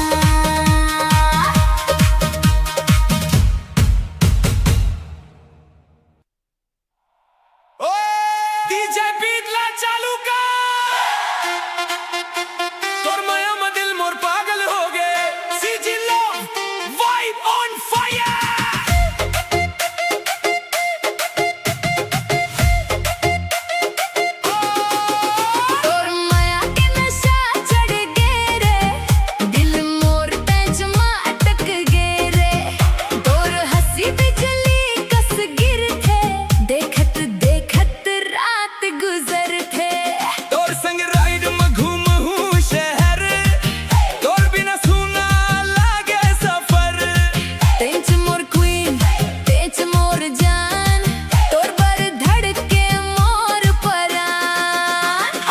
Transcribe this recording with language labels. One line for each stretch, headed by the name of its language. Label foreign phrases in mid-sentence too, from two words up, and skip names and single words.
Chhattisgarhi: डीजे बीटला चालू कर, तोर माया में दिल मोर पागल हो गए।
English: CG love vibe on fire.
Chhattisgarhi: तोर माया के नशा चढ़ गे रे, दिल मोर पैंच में अटक गे रे। तोर हंसी बिजली कस गिर थे, देखत देखत रात गुजर थे। तोर संग राइड में घूम हूँ शहर, तोर बिना सुना लागे सफर। तेंच मोर क्वीन तेंच मोर जान, तोर बर धड़के मोर परान।